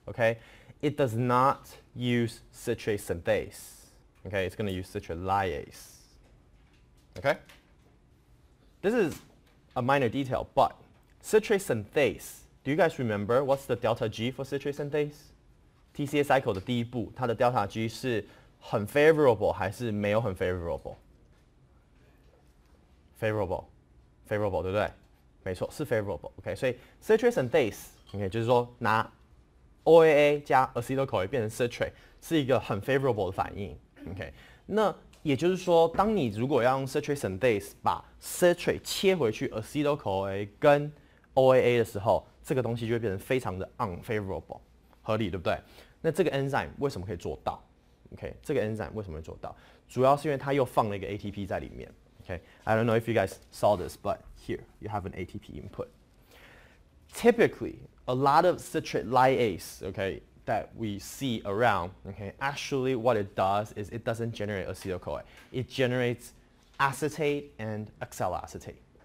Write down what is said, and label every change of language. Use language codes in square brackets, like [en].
[en] Okay, it does not use citrate synthase. Okay, it's going to use citrate lyase. Okay, this is a minor detail, but citrate synthase. Do you guys remember what's the delta G for citrate synthase? [zh] TCA cycle 的第一步，它的 delta G 是很 favorable 还是没有很 favorable？ favorable， 对不对？没错，是 favorable。 OK， 所以 citrate synthase，OK， 就是说拿 OAA 加 acetyl-CoA 变成 citrate 是一个很 favorable 的反应。 OK， 那也就是说，当你如果要用 citrate synthase 把 citrate 切回去 acetyl-CoA 跟 OAA 的时候，这个东西就会变成非常的 unfavorable， 合理对不对？那这个 enzyme 为什么可以做到 ？OK， 这个 enzyme 为什么会做到？主要是因为它又放了一个 ATP 在里面。 [en] OK，I don't know if you guys saw this, but here you have an ATP input. Typically, a lot of citrate lyase, okay, that we see around, okay, actually what it does is it doesn't generate acetyl-CoA. It generates acetate and oxalic acetate.